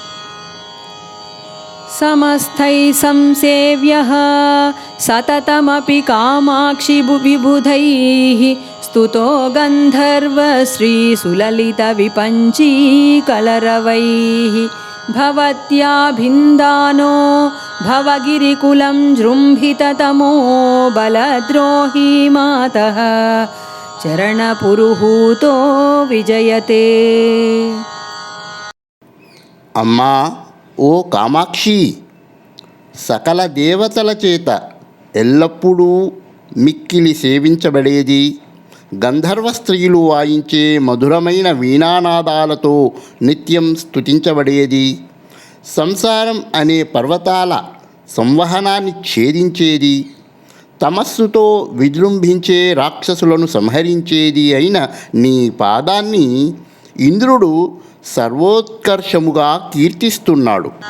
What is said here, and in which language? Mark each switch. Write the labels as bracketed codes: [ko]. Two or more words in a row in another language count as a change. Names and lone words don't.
[sa] समस्तैः संसेव्यः सततमपि कामाक्षि विबुधैः स्तुतो गन्धर्वश्रीसुललितविपञ्चीकलरवैः भवत्याभिन्दानो भवगिरिकुलं जृम्भिततमो बलद्रोही मातः चरणपुरुहूतो विजयते। [te] అమ్మా ఓ కామాక్షి, సకల దేవతల చేత ఎల్లప్పుడూ మిక్కిలి సేవించబడేది, గంధర్వ స్త్రీలు వాయించే మధురమైన వీణానాదాలతో నిత్యం స్తుతించబడేది, సంసారం అనే పర్వతాల సంవహనాన్ని ఛేదించేది, తమస్సుతో విజృంభించే రాక్షసులను సంహరించేది అయిన నీ పాదాన్ని ఇంద్రుడు సర్వోత్కర్షముగా కీర్తిస్తున్నాడు.